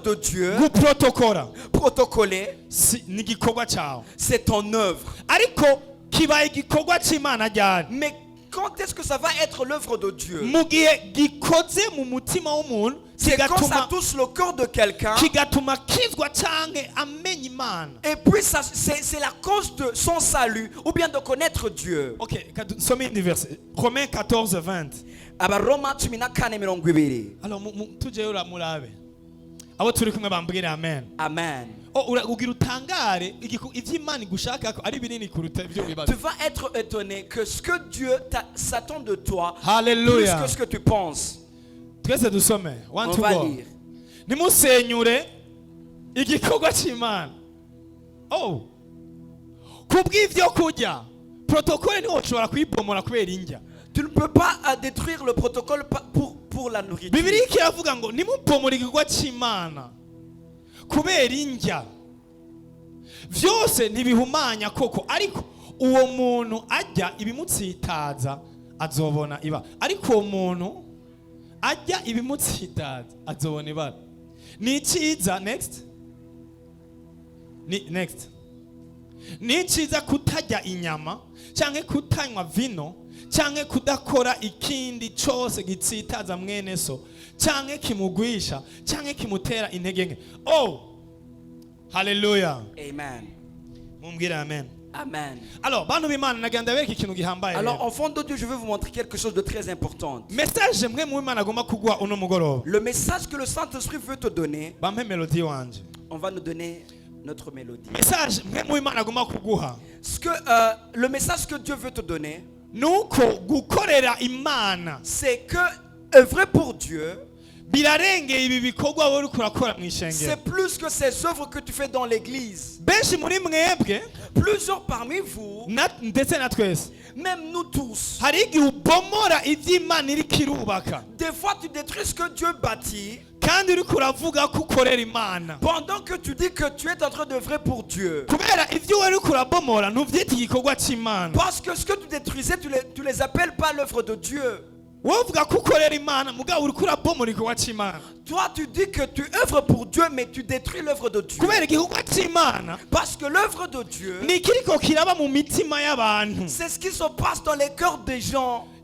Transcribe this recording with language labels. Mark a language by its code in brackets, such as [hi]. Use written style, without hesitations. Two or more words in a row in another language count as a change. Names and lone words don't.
[fr] de Dieu, protocolé, c'est ton œuvre. Mais quand est-ce que ça va être l'œuvre de Dieu? C'est quand ça touche le cœur de quelqu'un. Et puis c'est la cause de son salut ou bien de connaître Dieu. Ok, Romains 14, 20. Alors [rn] tujyeyo murabe abo turi kumwe bambwira amen. Amen. [fr] Tu vas être étonné que ce que Dieu s'attend de toi, Hallelujah. plus que ce que tu penses. On va lire. [rn] Nimusenyure igikorwa cy'Imana. Kubw'ivyo kurya protokole niho ushobora kuyibomora kubera indya. Tu ne peux pas détruire le protocole pour la nourriture. Bibiliya iravuga ngo nimubomora igikorwa cy'Imana kubera indya. Vyose ntibihumanya koko, ariko uwo muntu ajya ibimutsitaza azobona ibara. Ariko uwo muntu ajya ibimutsitaza azobona ibara. Ni cyiza next. Ni cyiza kutajya inyama cyangwa kutanywa vino cyangwa kudakora ikindi cyose gitsitaza mwene so cyangwa kimugwisha cyangwa kimutera intege nke. Hallelujah. Amen. Mumbwira amen. Amen. Alors, bantu b'Imana nagenda bereka ikintu gihambaye. [fr] Alors, enfant de Dieu, je vais vous montrer quelque chose de très important. [rn] Message mwe mu Imana agomba kugwa uno mugoroba. [fr] Le message que le Saint-Esprit veut te donner. [rn] Bampe melody wanje. [fr] On va nous donner notre mélodie. [rn] Message mwe mu Imana agomba kuguha. [fr] Ce que le message que Dieu veut te donner, [rn] nuko gukorera Imana, [fr] c'est que œuvrer pour Dieu, [rn] birarengeye ibi bikorwa wowe kurakora mu ishengero. [fr] C'est plus que ces œuvres que tu fais dans l'église. [rn] Benshi muri mwebwe, [fr] plusieurs parmi vous, [rn] ndetse na twese, [fr] même nous tous, [rn] hari igihe ubomora ivy'Imana iri kirubaka. [fr] Des fois tu détruis ce que Dieu bâtit. [rn] Kandi uri kuravuga ko ukorera Imana. [fr] Pendant que tu dis que tu es en train d'œuvrer pour Dieu. [rn] Kubera ivyo uri kurabomora ntuvyita igikorwa cy'Imana. [fr] Parce que ce que tu détruisais, tu les appelles pas l'œuvre de Dieu. Toi tu dis que tu œuvres pour Dieu, mais tu détruis l'œuvre de Dieu. Parce que l'œuvre de Dieu, c'est ce qui se passe dans les cœurs des gens.